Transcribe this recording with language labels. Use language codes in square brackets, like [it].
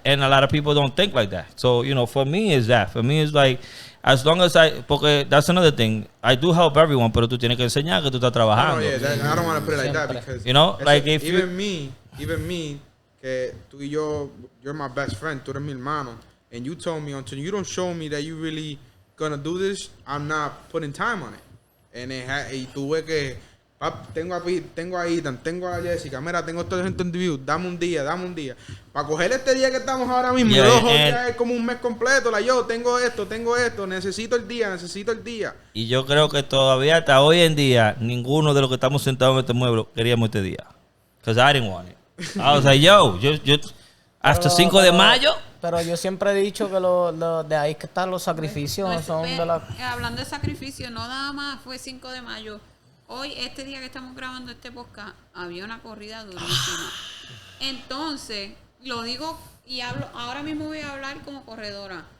[en] And a lot of people don't think like that. So, you know, for me, it's that. For me, it's like, as long as porque that's another thing. I do help everyone, [es] pero tú tienes que enseñar que tú estás trabajando. [en] No, yeah, I don't want to put it like that because, You know, like if even me, [es] que tú y yo, [en] you're my best friend, [es] tú eres mi hermano, [en] and you told me until you don't show me that you really gonna do this, I'm not putting time on it. [es] And y tuve que, tengo a Ethan, tengo a Jessica, mira, tengo todo este interview, dame un día. Para coger este día que estamos ahora mismo, ya es como un mes completo, yo tengo esto, necesito el día. Y yo creo que todavía hasta hoy en día, ninguno de los que estamos sentados en este mueble queríamos este día. [en] Because I didn't want it. I was like, yo, [es] hasta 5 de mayo. Pero yo siempre he dicho que de ahí que están los sacrificios. Pues, son de la... Hablando de sacrificio, no nada más fue 5 de mayo. Hoy, este día que estamos grabando este podcast, había una corrida durísima. Entonces, lo digo y hablo, ahora mismo voy a hablar como corredora.